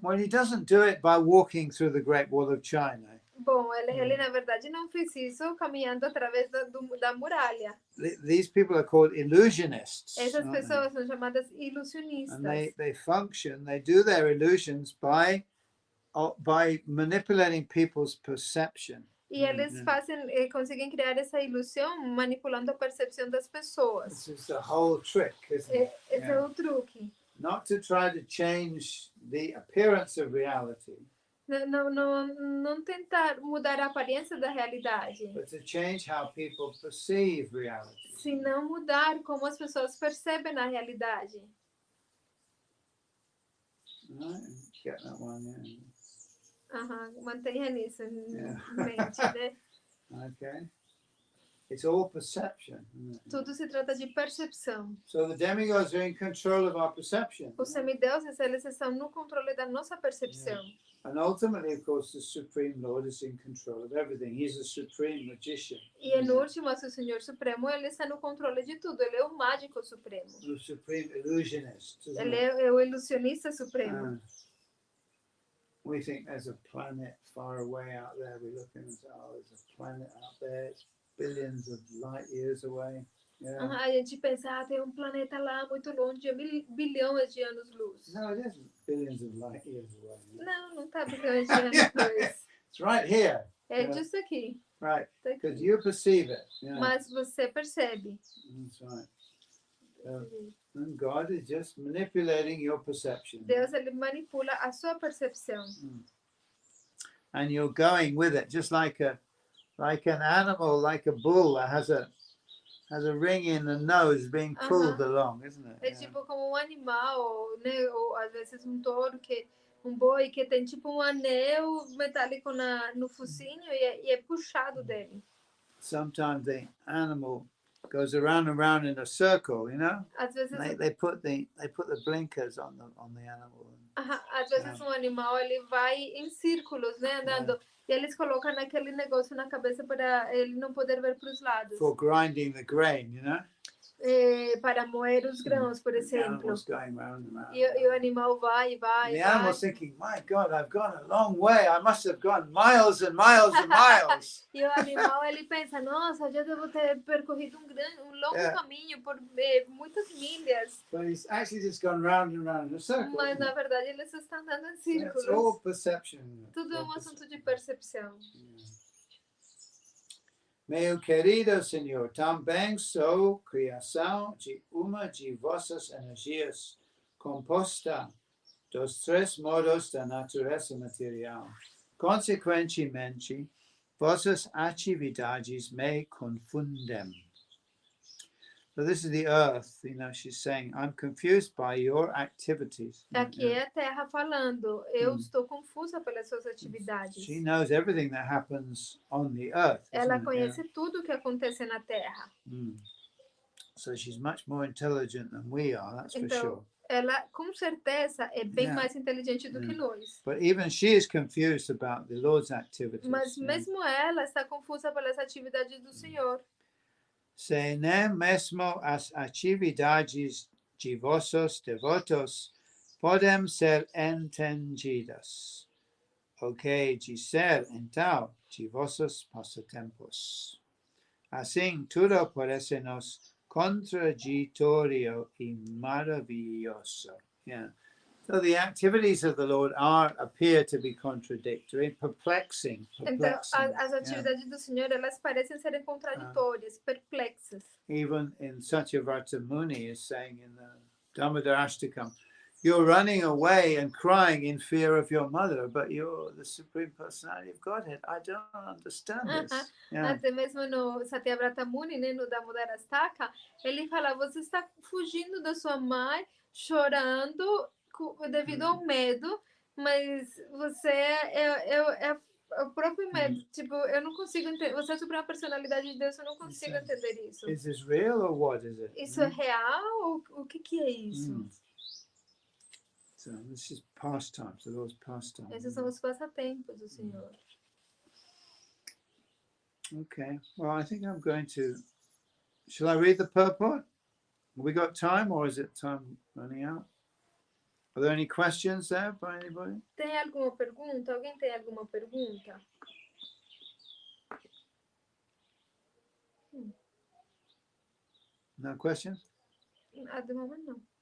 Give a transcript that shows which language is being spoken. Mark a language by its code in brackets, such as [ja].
[en] Well, he doesn't do it by walking through the Great Wall of China. [pt] Bom, ele na verdade não fez isso caminhando através da muralha. [en] These people are called illusionists. [pt] Essas pessoas são chamadas ilusionistas. [en] And they function, they do their illusions by manipulating people's perception. [pt] E eles conseguem criar essa ilusão manipulando a percepção das pessoas. [en] This is the whole trick, isn't it? [pt] Esse é o truque. [en] Not to try to change the appearance of reality. [pt] Não tentar mudar a aparência da realidade. [en] But to change how people perceive reality. [pt] Se não mudar como as pessoas percebem a realidade. [en] Right? Get that one, [pt] Mantenha nisso em mente, né? [en] Okay. It's all perception. [pt] Tudo se trata de percepção. [en] So the demigods are in control of our perception. [pt] Os semideuses, eles estão no controle da nossa percepção. [en] And ultimately, of course, the Supreme Lord is in control of everything. He's a supreme magician. [pt] E no último, o Senhor Supremo, ele está no controle de tudo. Ele é o mágico supremo. [en] The supreme illusionist. [pt] Ele é o ilusionista supremo. [en] We think there's a planet far away out there. We look and say, oh, there's a planet out there. It's billions of light years away. [pt] A gente pensa, tem planeta lá muito longe, bilhões de anos-luz. [en] No, it isn't billions of light years away. [pt] Não está bilhões de anos-luz. [en] It's right here. [pt] É justo aqui. [en] Right, because you perceive it. [pt] Mas você percebe. [en] That's right. And God is just manipulating your perception. [pt] Deus, ele manipula a sua percepção. [en] and you're going with it, just like an animal, like a bull that has a ring in the nose being pulled along, isn't it? [pt] É tipo como um animal, né? Ou às vezes um touro, um boi que tem tipo um anel metálico no focinho e é puxado dele. [en] Sometimes the animal goes around and around in a circle, you know. [pt] Às vezes [en] They put the blinkers on the animal. [pt] Às vezes um animal ele vai em círculos, né, andando, e eles colocam aquele negócio na cabeça para ele não poder ver para os lados. [en] For grinding the grain, you know. [pt] Para moer os grãos, por exemplo. [en] Going round and round. [pt] E o animal vai. [en] The animal's thinking, my God, I've gone a long way. I must have gone miles and miles and miles. [pt] E o animal ele pensa, nossa, eu já devo ter percorrido um longo caminho por muitas milhas. [en] But he's actually just gone round and round in a circle. [pt] Mas na verdade ele só está andando em círculos. [en] It's all perception. [pt] Tudo é um assunto de percepção. Meu querido Senhor, também sou criação de uma de vossas energias, composta dos três modos da natureza material. Consequentemente, vossas atividades me confundem. [en] So this is the earth, you know, she's saying, I'm confused by your activities. [pt] Aqui é a Terra falando, eu estou confusa pelas suas atividades. [en] She knows everything that happens on the earth. [pt] Ela conhece tudo o que acontece na Terra. [en] So she's much more intelligent than we are, that's for sure. [pt] Ela, com certeza, é bem mais inteligente do que nós. [en] But even she is confused about the Lord's activities. [pt] Mas mesmo ela está confusa pelas atividades do Senhor. Se nem mesmo as atividades de vossos devotos podem ser entendidas. O que dizer, então, de vossos passatempos? Assim, tudo parece-nos contraditório e maravilhoso. [en] Yeah. So the activities of the Lord appear to be contradictory, perplexing. [pt] Então, as atividades do Senhor, elas parecem serem contraditórias, perplexas. [en] Even in Satyavrata Muni is saying in the Dhammadarashtakam, you're running away and crying in fear of your mother, but you're the Supreme Personality of Godhead. I don't understand this. [pt] Até mesmo no Satyavrata Muni, né, no Dhammadarastaka, ele fala, você está fugindo da sua mãe, chorando devido ao medo, mas você é o próprio medo. Tipo, eu não consigo entender. Você é a suprema personalidade de Deus, eu não consigo entender isso. [en] Is this real or what is it? [pt] Isso é real? O que é isso? [en] So this is pastimes, the Lord's pastimes. [pt] Esses são os passatempos do Senhor. [en] Okay. Well, I think I'm going to. Shall I read the purport? Have we got time, or is it time running out? Are there any questions there by anybody? [pt] Tem alguma pergunta? Alguém tem alguma pergunta? [en] No questions? [pt] De momento não.